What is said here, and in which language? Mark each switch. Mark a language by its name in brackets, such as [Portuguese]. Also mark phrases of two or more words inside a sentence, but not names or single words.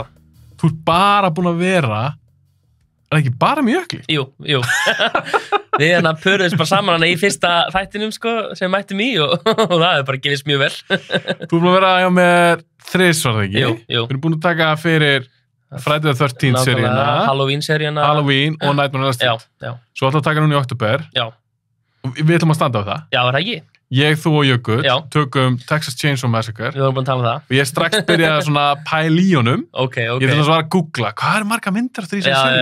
[Icelandic] Þú ert bara búin að vera, er ekki bara með jökli? Jú. Við pöruðum bara saman í fyrsta þættinum, sko, sem mættum í og það hefur bara gefist mjög vel. Þú ert búin að vera hjá með 3, var það ekki? Jú. Við erum búin að taka fyrir Friday the 13th seríuna, Halloween-seríuna. Halloween og Nightmare on Elm Street. Já. Svo ætla að taka núna í október. Já. Við ætlum að standa á það. Já, það ekki? Ég, þú og Jökull Já. tökum Texas Chainsaw Massacre. Við vorum búin að tala um það. Og ég strax byrjaði svona pæla í honum. Ok. Ég þurfti að svara að googla, hvað margar myndir eftir þessari seríu?